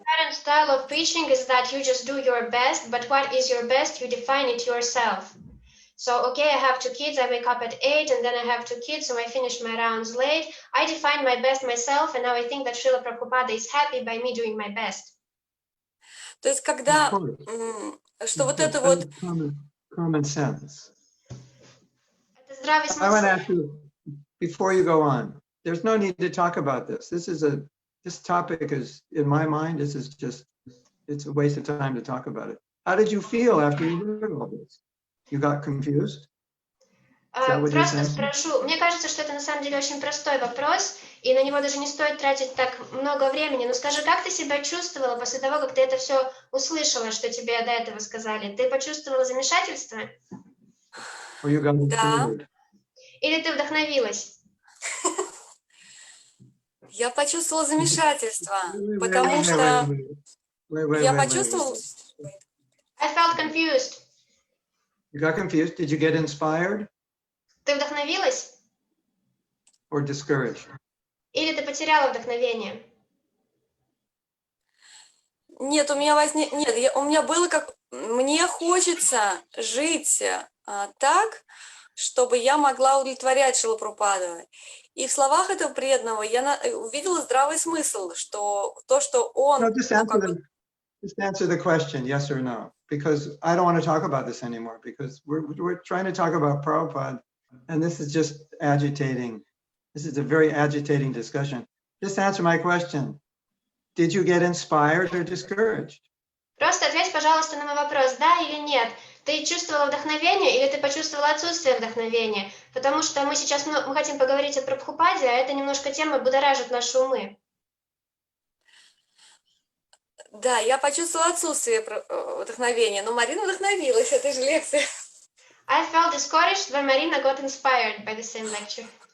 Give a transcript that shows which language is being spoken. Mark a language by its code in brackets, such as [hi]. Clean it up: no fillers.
[en] The current style of preaching is that you just do your best, but what is your best, you define it yourself. So, okay, I have 2 kids, I wake up at 8, and then I have 2 kids, so I finish my rounds late. I define my best myself, and now I think that Srila Prabhupada is happy by me doing my best. [ru] То есть, когда, что вот это вот... [en] Common sense. [ru] Это здравый [en] I want to ask you, before you go on, there's no need to talk about this. This topic is, in my mind, it's a waste of time to talk about it. How did you feel after you heard all this? You got confused? [ru] Просто спрошу, мне кажется, что это на самом деле очень простой вопрос, и на него даже не стоит тратить так много времени. Но скажи, как ты себя чувствовала после того, как ты это все услышала, что тебе до этого сказали? Ты почувствовала замешательство? Да. Или ты вдохновилась? Я почувствовала замешательство, потому что я почувствовала... [en] I felt confused. You got confused? Did you get inspired? [ru] Ты вдохновилась? [en] Or discouraged? [ru] Или ты потеряла вдохновение? Нет, у меня было как... Мне хочется жить так, чтобы я могла удовлетворять Шрилу Прабхупаду. И в словах этого преданного я увидела здравый смысл, что то, что он... [en] No, just answer the question, yes or no, because I don't want to talk about this anymore, because we're trying to talk about Prabhupada, and this is just agitating. This is a very agitating discussion. Just answer my question. Did you get inspired or discouraged? [ru] Просто ответь, пожалуйста, на мой вопрос, да или нет. Ты чувствовала вдохновение или ты почувствовала отсутствие вдохновения? Потому что мы сейчас мы хотим поговорить о Прабхупаде, а эта немножко тема будоражит наши умы. Да, я почувствовала отсутствие вдохновения, но Марина вдохновилась этой же лекцией. [en] I felt discouraged when Marina got inspired by the same lecture.